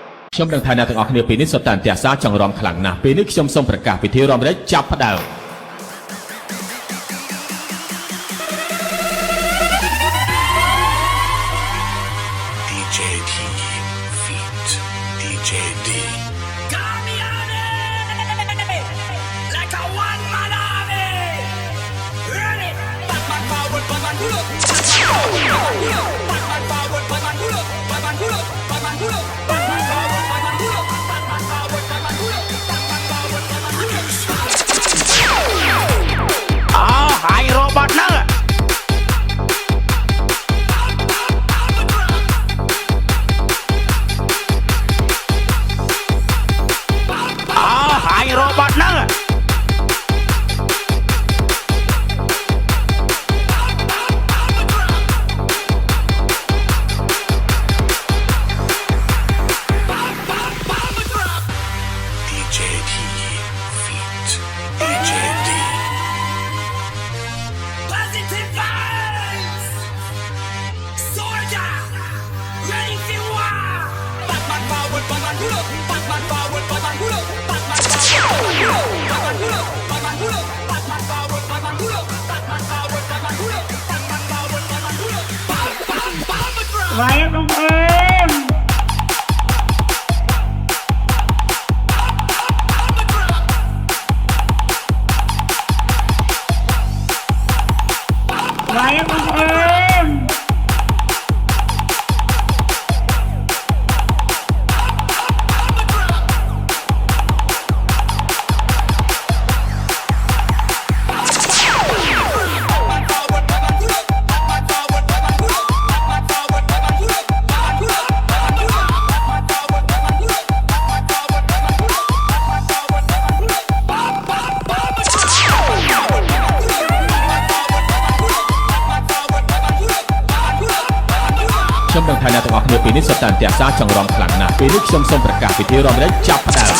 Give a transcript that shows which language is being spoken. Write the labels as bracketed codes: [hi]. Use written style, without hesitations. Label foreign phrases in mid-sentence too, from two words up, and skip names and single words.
[km] ខ្ញុំនឹងថាអ្នកទាំងអស់គ្នាពេលនេះសុទ្ធតែអន្ទះសារចង់រំខ្លាំងណាស់ពេលនេះខ្ញុំសូមប្រកាសពិធីរំលែកចាប់ផ្ដើម [en] DJ T feat DJ D Damiani like a one man army. Ready? Batman forward, Batman pull up. Batman forward, Batman pull up. Batman pull up. Batman pull up. Batman forward, Batman pull up. Batman forward, Batman pull up. Batman forward, Batman pull up. [km] ហើយរ៉ូបតហ្នឹងហើយរ៉ូបតហ្នឹង [en] DJ T feat DJ D Positive vibes. Soldier, ready for war. Batman forward, Batman pull up. Batman forward, Batman pull up. Batman forward, Batman pull up. Batman forward, Batman pull up. Batman forward, Batman pull up. Batman forward, Batman pull up. Bam, bam, bam, drop. ไว้ตรงเอมไว้ตรงเอม Batman forward, Batman pull up. Batman forward, Batman pull up. Batman forward, Batman pull up. Batman pull up, Batman pull up. Batman forward, Batman pull up. Batman forward, Batman pull up. Batman forward, Batman pull up. Bam, bam, bam, drop. Batman forward, Batman pull up. Batman forward, Batman pull up. Batman forward, Batman pull up. Batman pull up, Batman pull up. [km] ខ្ញុំនឹងថាអ្នកទាំងអស់គ្នាពេលនេះសុទ្ធតែអន្ទះសារចង់រំខ្លាំងណាស់ពេលនេះខ្ញុំសូមប្រកាសពិធីរំលែកចាប់ផ្ដើម